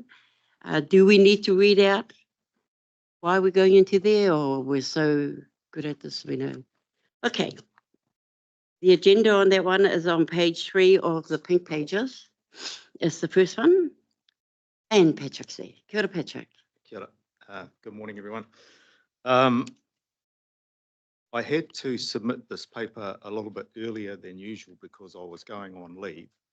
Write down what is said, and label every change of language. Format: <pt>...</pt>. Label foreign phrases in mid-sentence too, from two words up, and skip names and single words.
<en>Do we need to read out why we're going into there, or we're so good at this we know? Okay. The agenda on that one is on page 3 of the pink pages. It's the first one. And Patrick's there.</en> <mi>Kia ora, Patrick. Kia ora.</mi> <en>Good morning, everyone. I had to submit this paper a little bit earlier than usual because I was going on leave.</en>